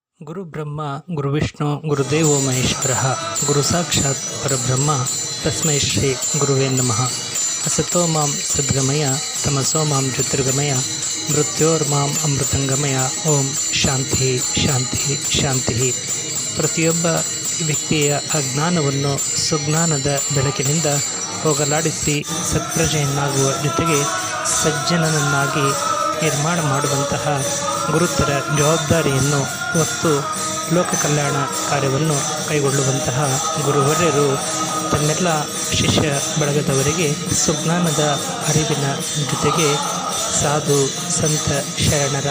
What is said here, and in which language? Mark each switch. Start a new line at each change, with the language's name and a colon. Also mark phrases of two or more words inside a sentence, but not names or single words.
Sanskrit: ಗುರು ಬ್ರಹ್ಮ ಗುರು ವಿಷ್ಣು ಗುರುದೇವೋ ಮಹೇಶ್ವರ ಗುರು ಸಾಕ್ಷಾತ್ ಪರಬ್ರಹ್ಮ ತಸ್ಮೈ ಶ್ರೀ ಗುರುವೇ ನಮಃ. ಅಸತೋ ಮಾಂ ಸದ್ಗಮಯ ತಮಸೋ ಮಾಂ ಜ್ಯೋತಿರ್ಗಮಯ ಮೃತ್ಯೋರ್ಮಾಂ ಅಮೃತಂಗಮಯ. ಓಂ ಶಾಂತಿ ಶಾಂತಿ ಶಾಂತಿ.
Kannada: ಪ್ರತಿಯೊಬ್ಬ ವ್ಯಕ್ತಿಯ ಅಜ್ಞಾನವನ್ನು ಸುಜ್ಞಾನದ ಬೆಳಕಿನಿಂದ ಹೋಗಲಾಡಿಸಿ ಸತ್ಪ್ರಜೆಯನ್ನಾಗುವ ಜೊತೆಗೆ ಸಜ್ಜನನನ್ನಾಗಿ ನಿರ್ಮಾಣ ಮಾಡುವಂತಹ ಗುರುತರ ಜವಾಬ್ದಾರಿಯನ್ನು ಹೊತ್ತು ಲೋಕ ಕಲ್ಯಾಣ ಕಾರ್ಯವನ್ನು ಕೈಗೊಳ್ಳುವಂತಹ ಗುರುವರ್ಯರು ತನ್ನೆಲ್ಲ ಶಿಷ್ಯ ಬಳಗದವರಿಗೆ ಸುಜ್ಞಾನದ ಅರಿವಿನ ಜೊತೆಗೆ ಸಾಧು ಸಂತ ಶರಣರ